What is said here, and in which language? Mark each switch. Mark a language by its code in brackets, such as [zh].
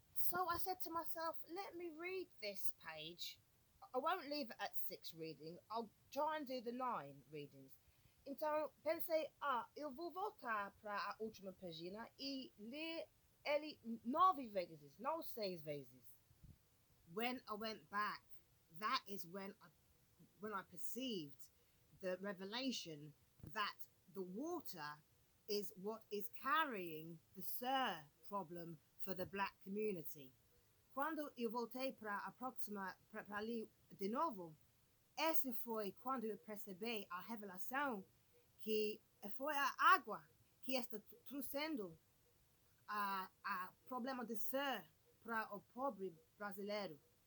[en] So I said to myself, let me read this page. I won't leave it at 6 readings. I'll try and do the 9 readings. [pt] Então pensei, eu vou voltar para a última página e ler ele 9 vezes, não 6 vezes. [en] When I went back, that is when I perceived the revelation that the water is what is carrying the problem for the black community. [pt] Quando eu voltei para a próxima, para ali de novo, essa foi quando eu percebi a revelação que foi a água que está trouxendo a problema de ser para o pobre brasileiro.